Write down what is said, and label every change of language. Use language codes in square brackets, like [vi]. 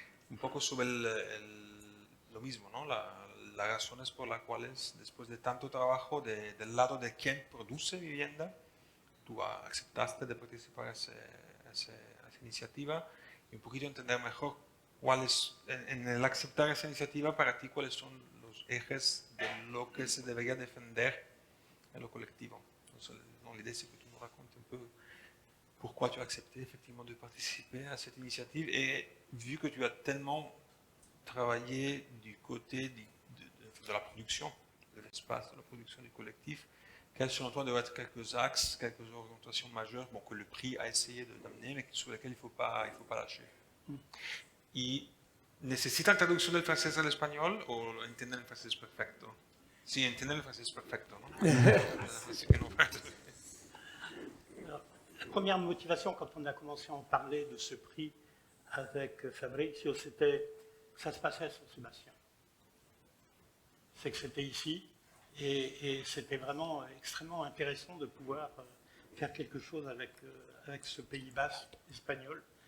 [es] Un poco sobre lo mismo, ¿no? Las razones por las cuales, después de tanto trabajo del lado de quien produce vivienda, tú aceptaste de participar a esa iniciativa, y un poquito entender mejor en el aceptar esa iniciativa, para ti, cuáles son los ejes de lo que se debería defender en lo colectivo. [fr] Entonces, l'idée, c'est que tu nous racontes un peu pourquoi tu as accepté effectivement de participer à cette initiative, et vu que tu as tellement travaillé du côté de la production, de l'espace, de la production du collectif, quels selon toi doivent être quelques axes, quelques orientations majeures, bon, que le prix a essayé d'amener, mais sur lesquelles il ne faut pas lâcher? [es] ¿Y necesitan traducción del francés al español o entienden el francés perfecto? Sí, entienden el francés perfecto, ¿no? Así que no. [fr] Alors, la première motivation, quand on a commencé à en parler de ce prix avec Fabrizio, c'était que ça se passait à San Sébastien. C'est que c'était ici, et c'était vraiment extrêmement intéressant de pouvoir faire quelque chose avec ce Pays basque espagnol.